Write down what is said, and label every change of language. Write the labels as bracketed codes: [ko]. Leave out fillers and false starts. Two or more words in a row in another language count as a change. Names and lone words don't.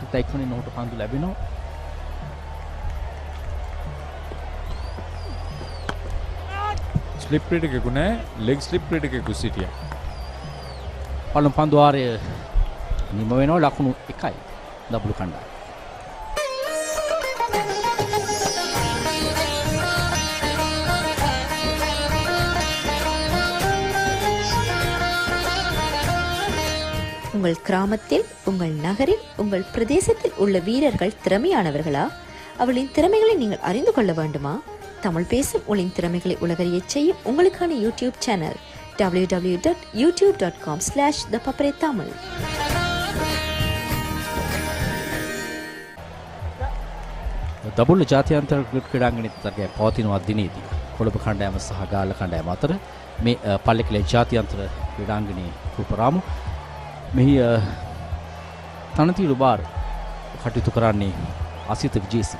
[si] ඉක්මනින් ඔහුට පන්දු ලැබෙනවා. ස්ලිප් ක්‍රීඩකයෙකු නැහැ. ලෙග් ස්ලිප් ක්‍රීඩකයෙකු සිටියා. පළමු පන්දුවාරය නිම වෙනවා ලකුණු 1යි දඹුල්ල කණ්ඩායම. [ta] உங்கள் கிராமத்தில் உங்கள் நகரில் உங்கள் பிரதேசத்தில் உள்ள வீரர்கள் திறமையானவர்களா? அவளின் திறமைகளை நீங்கள் அறிந்து கொள்ள வேண்டுமா? தமிழ் பேசும் உங்களின் திறமைகளை உலகறியச் செய்யும் உங்களுக்கான யூடியூப் சேனல் www.youtube.com/thepapare-tamil. [si] දඹුල්ල ජාත්‍යන්තර ක්‍රීඩාංගණයේ තරගය පවතිනවා දිනේදී කොළඹ කණ්ඩායම සහ ගාල්ල කණ්ඩායම අතර මේ පල්ලේකැලේ ජාත්‍යන්තර ක්‍රීඩාංගණයේ රූපරාමු මෙහි තනතිරු බාර් කටයුතු කරන්නේ අසිත විජේසිංහ.